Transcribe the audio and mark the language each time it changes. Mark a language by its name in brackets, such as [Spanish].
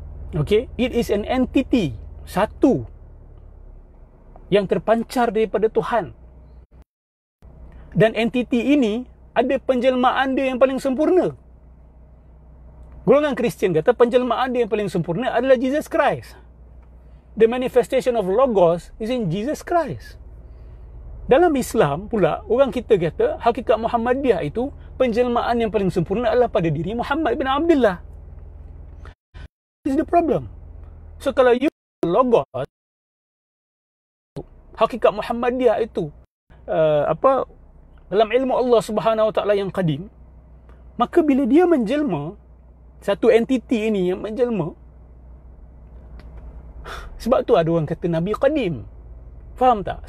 [English] Okay, it is an entity, [Malay] satu yang terpancar daripada Tuhan. Dan entiti ini ada penjelmaan dia yang paling sempurna. Golongan Kristian kata penjelmaan dia yang paling sempurna adalah Jesus Christ. [English] The manifestation of Logos is in Jesus Christ. [Malay] Dalam Islam pula, orang kita kata hakikat Muhammadiyah itu penjelmaan yang paling sempurna adalah pada diri Muhammad bin Abdullah. [English] This is the problem. [Malay] So kalau you Logos, hakikat Muhammadiyah itu dalam ilmu Allah Subhanahu wa taala yang qadim, maka bila dia menjelma, satu entiti ini yang menjelma, sebab tu ada orang kata Nabi qadim. Faham tak?